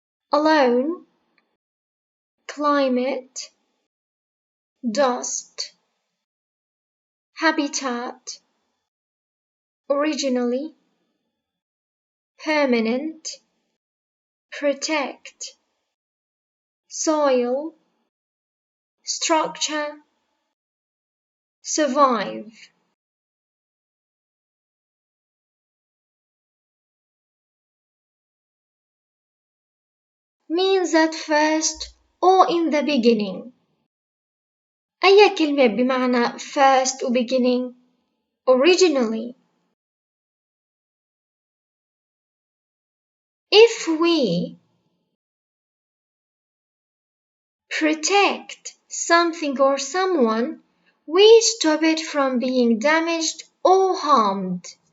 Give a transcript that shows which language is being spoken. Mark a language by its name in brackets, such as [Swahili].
[English] Alone, climate, dust, habitat, originally, permanent, protect, soil, structure, survive. Means at first or in the beginning. [Arabic] أي كلمة بمعنى first و beginning؟ originally. [English] If we protect something or someone, we stop it from being damaged or harmed.